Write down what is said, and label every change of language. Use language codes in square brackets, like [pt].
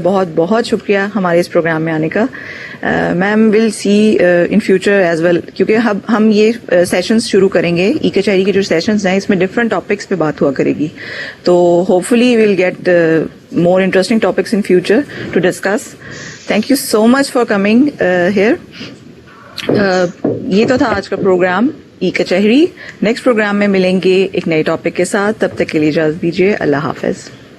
[ur] بہت بہت شکریہ ہمارے اس پروگرام میں آنے کا. [en] ma'am will see in future as well, [ur] کیونکہ ہم یہ سیشنز شروع کریں گے, ای کچہری کے جو سیشنز ہیں اس میں ڈفرینٹ ٹاپکس پہ بات ہوا کرے گی, تو [en] Hopefully we'll get more interesting topics in future to discuss. Thank you so much for coming here. [ur] یہ تو تھا آج کا پروگرام ای کچہری. نیکسٹ پروگرام میں ملیں گے ایک نئے ٹاپک کے ساتھ. تب تک کے لیے اجازت دیجیے. اللہ حافظ.